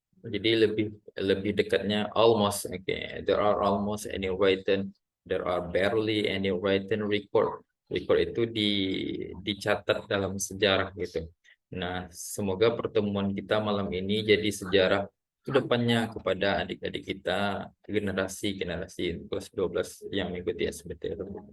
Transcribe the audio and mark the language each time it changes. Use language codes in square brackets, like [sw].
[id] Jadi lebih dekatnya almost. [en] Okay. There are almost any written. There are barely any written record. [id] Record itu dicatat dalam sejarah gitu. Nah, semoga pertemuan kita malam ini jadi sejarah ke depannya kepada adik-adik kita, generasi kelas 12 yang mengikuti SBTR.